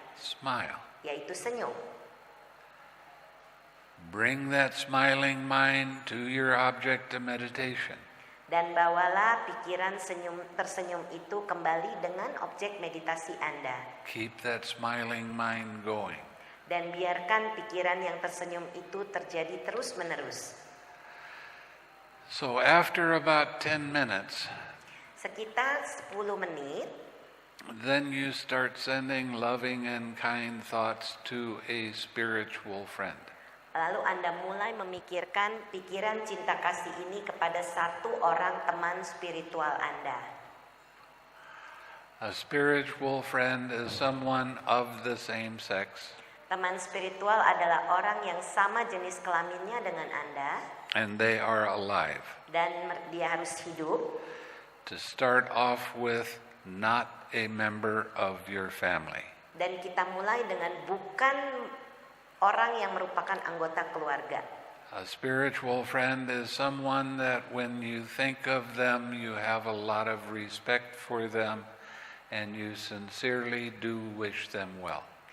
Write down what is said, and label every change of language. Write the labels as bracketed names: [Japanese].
[English] Smile. [Indonesian] yaitu senyum. [English] Bring that smiling mind to your object of meditation. [Indonesian] Dan bawalah pikiran tersenyum itu kembali dengan objek meditasi Anda. [English] Keep that smiling mind going. [Indonesian] Dan biarkan pikiran yang tersenyum itu terjadi terus-menerus. [English] So after about 10 minutes, [Indonesian] Sekitar 10 menit, [English] then you start sending loving and kind thoughts to a spiritual friend. [Indonesian] lalu Anda mulai memikirkan pikiran cinta kasih ini kepada satu orang teman spiritual Anda. [English] A spiritual friend is someone of the same sex, [Indonesian] Teman spiritual adalah orang yang sama jenis kelaminnya dengan Anda, [English] and they are alive. [Indonesian] dan dia harus hidup. [English] To start off with, not a member of your family. [Indonesian] Dan kita mulai dengan bukan orang yang merupakan anggota keluarga. [English] A spiritual friend is someone that when you think of them, you have a lot of respect for them, and you sincerely do wish them well.